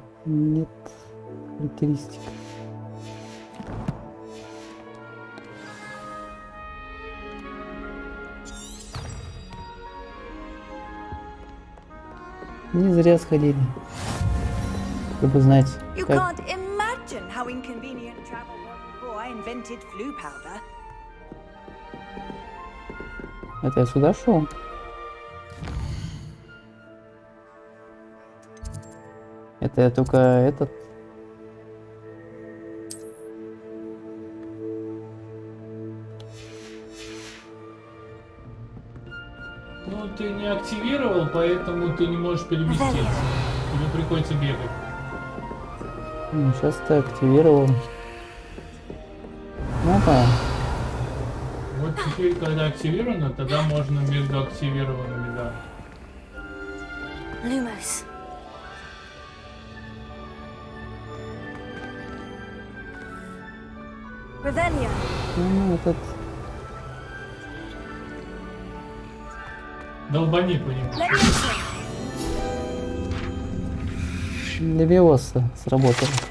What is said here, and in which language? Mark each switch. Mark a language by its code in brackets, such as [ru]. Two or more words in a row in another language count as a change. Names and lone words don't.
[ru] Нет характеристик. Не зря сходили. Чтобы знать, [en] You [ru] как... [en] can't imagine how inconvenient travel was before I invented flu powder. [ru] Это я сюда шел? Это я только этот... Ну, ты не активировал, поэтому ты не можешь переместиться. Тебе приходится бегать. Ну, сейчас ты активировал. Ну да. Вот теперь, когда активировано, тогда можно между активированными, да. Lumos. Revelio. Ну, этот... Долбани по нему. Левиоса сработал.